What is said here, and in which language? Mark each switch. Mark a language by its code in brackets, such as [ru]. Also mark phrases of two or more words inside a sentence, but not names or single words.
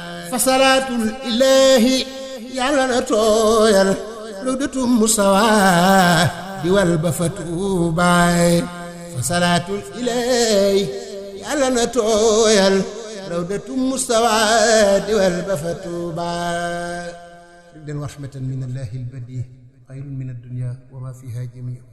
[ar] فصلاة الإله [wo] Yàlla na tooyal Rawdatu Mustafa di wal ba fa Tuubaay. [ar] فصلاة الإله [wo] Yàlla na tooyal Rawdatu Mustafa di wal ba fa Tuubaay. [ar] ردا ورحمة من الله البديع خير من الدنيا وما فيها جميع.